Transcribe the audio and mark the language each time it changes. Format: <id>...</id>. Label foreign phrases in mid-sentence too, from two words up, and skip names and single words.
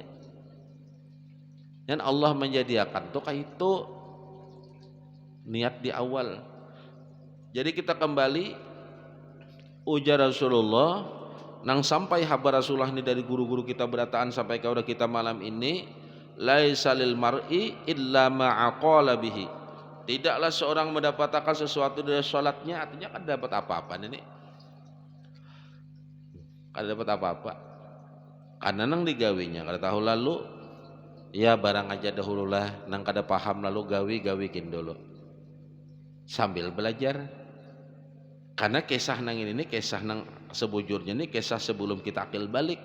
<bjn>Dan Allah menjadikan tuh kayak itu niat di awal. Jadi kita kembali ujar Rasulullah nang sampai habar Rasulullah ini dari guru-guru kita berataan sampai kepada kita malam ini,</bjn> <ar>ليس للمرء إلا ما عقل به.</ar> <id>Tidaklah seorang mendapatkan sesuatu dari salatnya, artinya kan dapat apa-apa ini?</id> <bjn>Kada dapat apa-apa. Karena nang digawinya kada tahu lalu ya barang aja dahululah nang kada paham lalu gawi-gawikin dulu. Sambil belajar. Karena kisah nang ini kisah nang sebujurnya ini kisah sebelum kita akil balik.</bjn>